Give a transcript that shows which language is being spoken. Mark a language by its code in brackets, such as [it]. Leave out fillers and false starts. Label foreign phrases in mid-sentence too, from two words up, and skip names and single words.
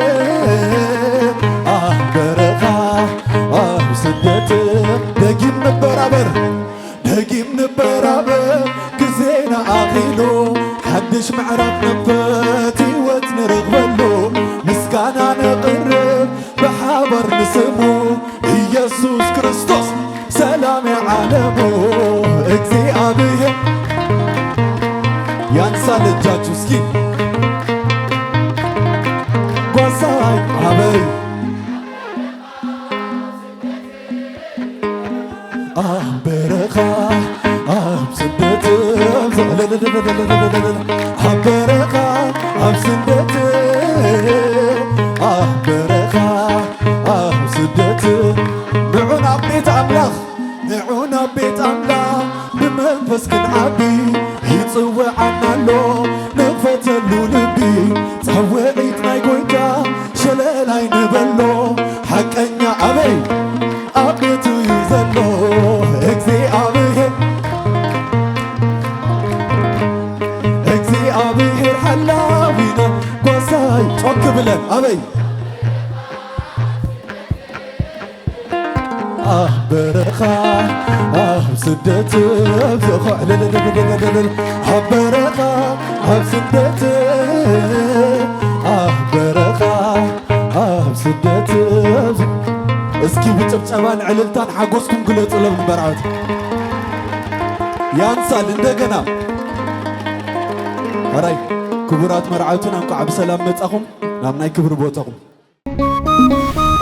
[ti] ኣብ በረኻ ኣብ ስደት ደጊም ንበራበር ደጊም ንበራበር ግዜና ኣኺሉ ሓድሽ ምዕራፍ ንክፈት ህይወት ንረኽበሉ ምስጋና ነቕርብ ብሓባር ንስሙ ኢየሱስ ክርስቶስ ሰላም የዓለሙ እግዚአብሔር [am] ያንሳል እጃችሁ እስኪ [ti] ጓሳይ አበይ ኣብ በረኻ ኣብ ስደት ኣብ በረኻ ኣብ ስደት ኣብ በረኻ ኣብ ስደት ንዑን ኣብ ቤት ኣምላኽ ንዑን ኣብ ቤት ኣምላኽ ብመንፈስ ክንዓቢ ይጽውዓናሎ ንኽፈተሉ ልቢ ጸውዒት ናይ ጎይታ ሸለላይ ንበሎ ሓቀኛ ኣበይ ኣብ ቤቱ እዩ ዘሎ እግዚአብሔር ሓላዊና ጓሳይ [am] ጮክ ብለን [ti] ኣበይ ኣብ በረኻ ኣብ ስደት ኣብ በረኻ ኣብ ስደት ኣብ በረኻ ኣብ ስደት እስኪ ብጭብጨባን ዕልልታን ሓጎስኩም ግለጹሎም ንበርዓት [am] ያንሳል እንደገና [ti] ኣራይ ክቡራት መርዓቱን እንኳዕ ብሰላም መጻኹም ናብ ናይ ክብሪ ቦታኹም